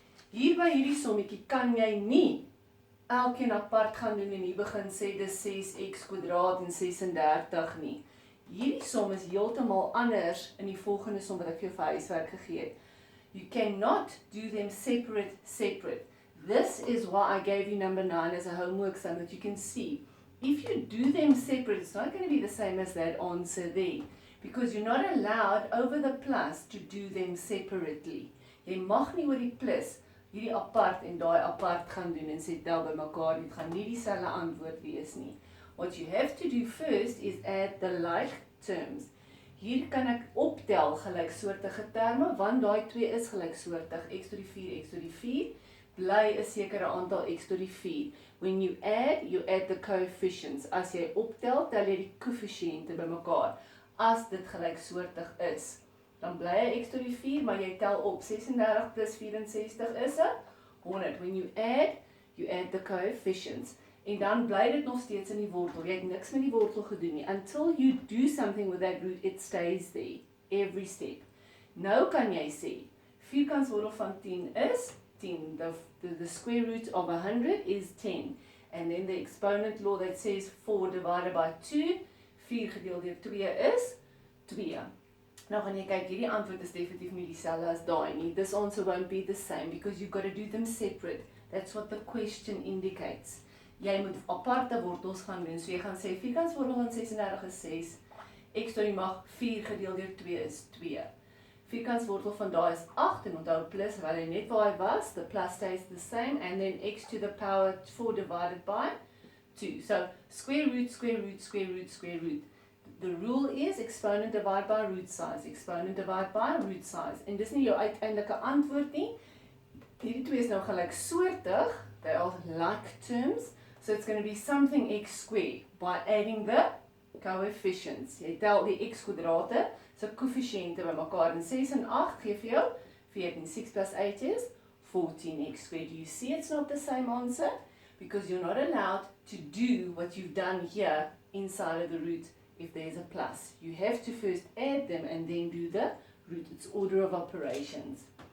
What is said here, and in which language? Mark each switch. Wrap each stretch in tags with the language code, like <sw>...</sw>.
<af>Hier by hierdie sommetjie kan jy nie elkeen apart gaan doen en hier begin sê dis 6x kwadraat en 36 nie. Hierdie som is heeltemal anders in die volgende som wat ek vir jou vir huiswerk gegee het.</af> <en>You cannot do them separate. This is why I gave you number 9 as a homework so that you can see. If you do them separate, it's not going to be the same as that answer there. Because you're not allowed over the plus to do them separately. Jy mag nie oor die plus hierdie apart en daai apart gaan doen en sê tel by mekaar, dit gaan nie dieselfde antwoord wees nie. What you have to do first is add the like terms.</en> <af>Hier kan ek optel gelyksoortige terme, want daai 2 is gelyksoortig, x tot die 4, x tot die 4, bly 'n sekere aantal x tot die 4.</af> <en>When you add the coefficients.</en> <af>As jy optel, tel jy die koëffisiënte bymekaar. As dit gelyksoortig is, dan bly hy x tot die 4, maar jy tel op.</af> <en>36 plus 64 is 100. When you add the coefficients.</en> <af>En dan bly dit nog steeds in die wortel. Jy het niks met die wortel gedoen nie.</af> <en>Until you do something with that root, it stays there. Every step.</en> <af>Nou kan jy sê, vierkantswortel van 10 is 10.</af> <en>The square root of 100 is 10. And then the exponent law that says 4 divided by 2,</en> <af>4 gedeel deur 2 is 2. Nou gaan jy kyk, hierdie antwoord is definitief nie dieselfde as daai nie.</af> <en>This answer won't be the same because you've got to do them separate. That's what the question indicates.</en> <af>Jy moet aparte wortels gaan doen. So jy gaan sê, vierkantswortel van 36 is 6, x tot die mag 4 gedeel deur 2 is 2. Vierkantswortel van daai is 8, en onthou plus, waar hy net waar hy was,</af> <en>the plus stays the same, and then x to the power 4 divided by 2. So, square root, square root, square root, square root. The rule is exponent divided by root size, exponent divided by root size.</en> <af>En dis nie jou uiteindelike antwoord nie. Hierdie twee is nou gelyksoortig,</af> <en>they are like terms, so it's going to be something x squared by adding the coefficients.</en> <af>Jy tel die x kwadrate, so koëffisiënte by mekaar, en 6 en 8 gee vir jou 14.</af> <en>6 plus 8 is 14x squared. Do you see it's not the same answer? Because you're not allowed to do what you've done here inside of the root if there's a plus. You have to first add them and then do the root. It's order of operations.</en>